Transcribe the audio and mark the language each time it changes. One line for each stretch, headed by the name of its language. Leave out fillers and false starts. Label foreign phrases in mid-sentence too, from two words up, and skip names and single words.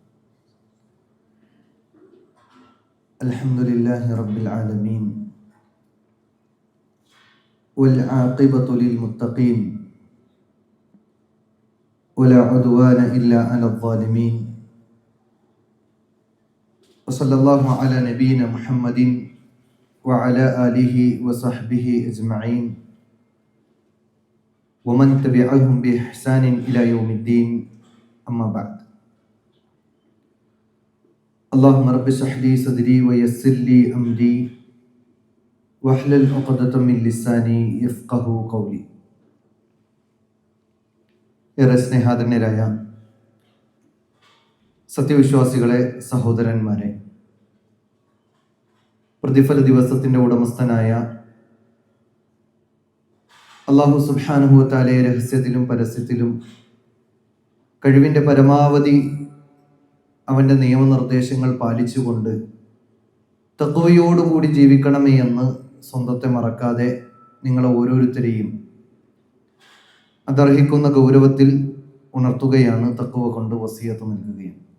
Arabic: الحمد لله رب العالمين والعاقبة للمتقين ولا عدوان إلا على الظالمين. وصلى الله على نبينا محمد وعلى آله وصحبه أجمعين ومن تبعهم بإحسان إلى يوم الدين. أما بعد. اللهم رب اشرح لي صدري ويسر لي امري واحلل عقدة من لساني يفقهوا قولي.
Malayalam: ഏറെ സ്നേഹാദരണ്യരായ സത്യവിശ്വാസികളെ, സഹോദരന്മാരെ, പ്രതിഫല ദിവസത്തിന്റെ ഉടമസ്ഥനായ അല്ലാഹു
Arabic: سبحانه وتعالى
Malayalam: രഹസ്യത്തിലും പരസ്യത്തിലും കഴിവിന്റെ പരമാവധി അവൻ്റെ നിയമനിർദ്ദേശങ്ങൾ പാലിച്ചുകൊണ്ട് തഖ്വയോടുകൂടി ജീവിക്കണമേ എന്ന് സ്വന്തത്തെ മറക്കാതെ നിങ്ങളെ ഓരോരുത്തരെയും അതർഹിക്കുന്ന ഗൗരവത്തിൽ ഉണർത്തുകയാണ്, തഖ്വ കൊണ്ട് വസിയത്ത് നൽകുകയാണ്.